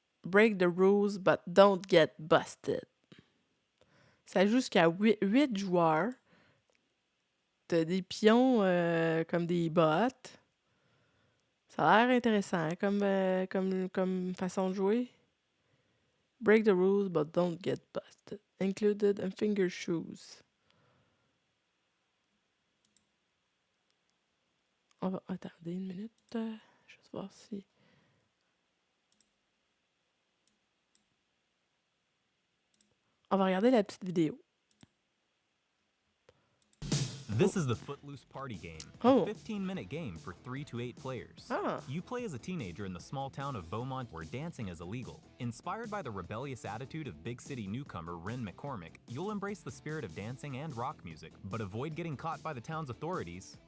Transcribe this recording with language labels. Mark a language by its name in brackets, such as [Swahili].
[English] Break the rules, but don't get busted. [French] Ça joue jusqu'à 8 joueurs. T'as des pions comme des bottes. Ça a l'air intéressant hein, comme façon de jouer. [English] Break the rules, but don't get busted. Included in finger shoes. [French] On va attendre une minute. Juste voir si... On va regarder la petite vidéo. [English] This is the Footloose Party Game, Oh. a 15-minute game for 3 to 8 players. Ah. You play as a teenager in the small town of Beaumont where dancing is illegal. Inspired by the rebellious attitude of big city newcomer Ren McCormick, you'll embrace the spirit of dancing and rock music, but avoid getting caught by the town's authorities.